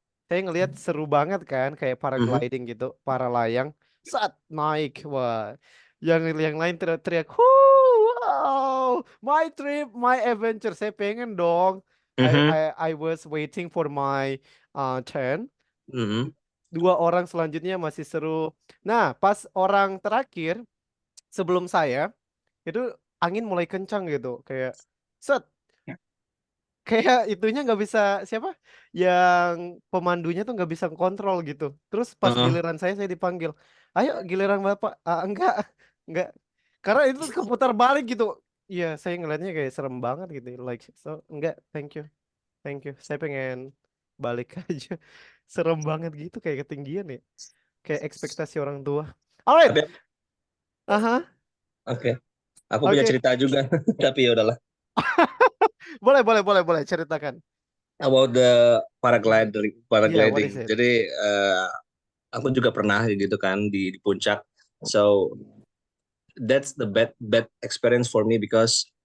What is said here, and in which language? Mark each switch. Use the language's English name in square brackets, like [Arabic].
[Indonesian] saya ngelihat seru banget kan kayak Mhm. paragliding gitu, para layang saat naik. Wah, yang lain teriak-teriak, [English] wow, my trip, my adventure. [Indonesian] Saya pengen dong. Mhm. [English] I was waiting for my turn. Mhm. [Indonesian] 2 orang selanjutnya masih seru. Nah, pas orang terakhir sebelum saya itu angin mulai kencang gitu, kayak set, kayak itunya nggak bisa, siapa yang pemandunya tuh nggak bisa kontrol gitu. Terus pas Heeh. giliran saya dipanggil, ayo giliran bapak. Enggak, karena itu keputar balik gitu. Iya, saya ngeliatnya kayak serem banget gitu, like, so enggak, [English] thank you, [Indonesian] saya pengen balik aja. Serem banget gitu, kayak ketinggian ya, kayak ekspektasi orang tua. Alright. Tapi Aha. oke, aku punya Oke. cerita juga, tapi ya udahlah. Boleh ceritakan. [English] About the Yeah, what is paragliding. it? [Indonesian] Jadi aku juga pernah gitu kan di puncak. [English] So that's the bad experience for me because